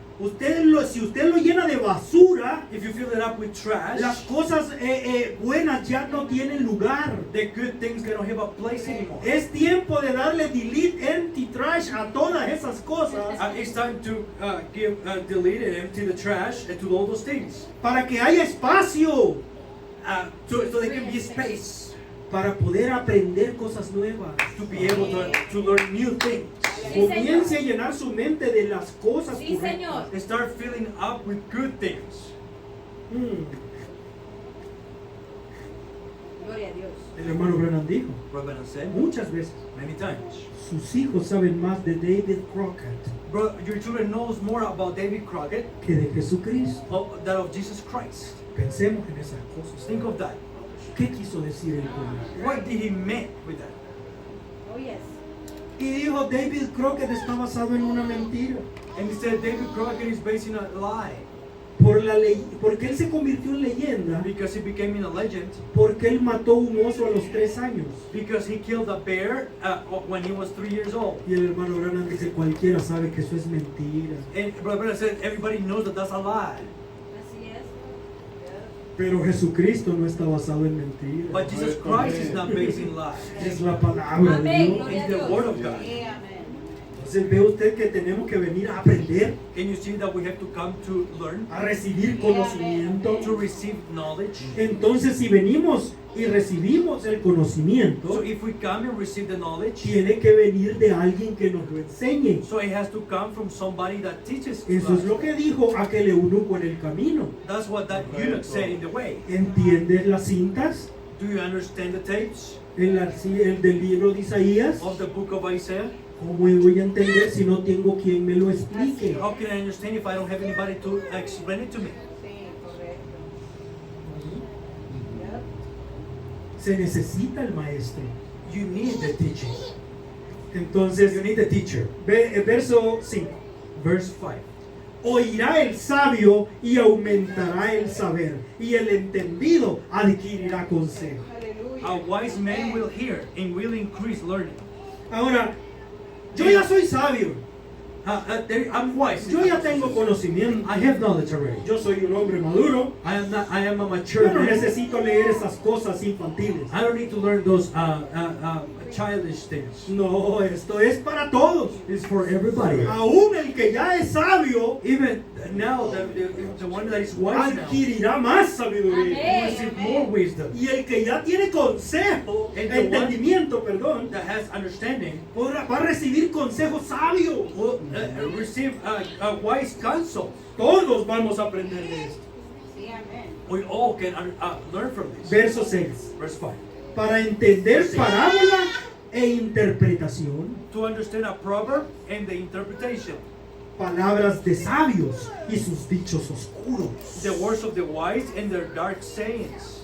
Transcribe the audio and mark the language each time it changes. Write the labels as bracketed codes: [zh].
[es] Si usted lo llena de basura, [en] If you fill it up with trash, [es] las cosas buenas ya no tienen lugar. [en] the good things they don't have a place anymore. [es] Es tiempo de darle [en] delete, empty, trash [es] a todas esas cosas [en] It's time to delete and empty the trash and to all those things. [es] para que haya espacio [en] So there can be space [es] para poder aprender cosas nuevas. [en] to be able to learn new things. [es] Comience a llenar su mente de las cosas Sí, correctas. Señor. [en] And start filling up with good things. Mm. [es] Gloria a Dios. El hermano Branham dijo [en] Reverend said [es] muchas veces, [en] many times. [es] sus hijos saben más de David Crockett [en] Bro, your children knows more about David Crockett [es] que de Jesucristo. [en] than of Jesus Christ. [es] Pensemos en esas cosas. [en] Think of that. [es] ¿Qué quiso decir él con eso? [en] What did he mean with that? Oh, yes. [es] Y dijo, David Crockett está basado en una mentira. [en] And he said David Crockett is based on a lie [es] Porque él se convirtió en leyenda, [en] because he became a legend [es] porque él mató un oso a los 3 años. [en] because he killed a bear when he was 3 years old. [es] Y el hermano Branham dice, cualquiera sabe que eso es mentira. [en] And Brother said everybody knows that that's a lie. [es] Así es. Pero Jesucristo no está basado en mentiras. [en] But Jesus Christ is not based in lies. [es] Es la palabra de Amén. Dios. Gloria a [en] It's the [es] Dios. [en] word of God. [es] Sí, amén. Entonces ve usted que tenemos que venir a aprender, [en] Can you see that we have to come to learn, [es] a recibir conocimiento. [en] to receive knowledge? [es] Entonces si venimos y recibimos el [en] So [es] conocimiento, [en] if we come and receive the knowledge, [es] tiene que venir de alguien que nos lo enseñe. [en] so it has to come from somebody that teaches [es] Eso [en] us. [es] es lo que dijo aquel eunuco en el camino. [en] That's what that eunuch said in the way. [es] ¿Entiendes las cintas? [en] Do you understand the tapes [es] El del libro de Isaías. [en] of the book of Isaiah? [es] ¿Cómo voy a entender si no tengo quien me lo explique? [en] How can I understand if I don't have anybody to explain it to me? [es] Sí, correcto. [en] Yep. [es] Se necesita el maestro. [en] You need the teaching. [es] Entonces, [en] You need the teacher. [es] verso 5. [en] Verse 5. [es] Oirá el sabio y aumentará el saber, y el entendido adquirirá consejo. Aleluya. [en] A wise man will hear and will increase learning. [es] Ahora, yo ya soy sabio, [en] I'm wise. [es] yo ya tengo conocimiento, [en] I have knowledge already. [es] yo soy un hombre maduro, [en] I am a mature [es] yo no [en] man. [es] necesito leer esas cosas infantiles. [en] I don't need to learn those childish things. [es] No, esto es para todos. [en] It's for everybody. [es] Aún el que ya es sabio [en] Even now, the one that is wise now [es] adquirirá más sabiduría. Amén. [en] will receive more wisdom. [es] Y el que ya tiene consejo, [en] And the one- [es] entendimiento, perdón, [en] That has understanding [es] va a recibir consejos sabios. [en] will receive a wise counsel. [es] Todos vamos a aprender de esto. Sí, amén. [en] We all can learn from this. [es] Verso 6. [en] Verse 5. [es] Para entender parábola e interpretación, [en] To understand a proverb and the interpretation. [es] palabras de sabios y sus dichos oscuros. [en] The words of the wise and their dark sayings.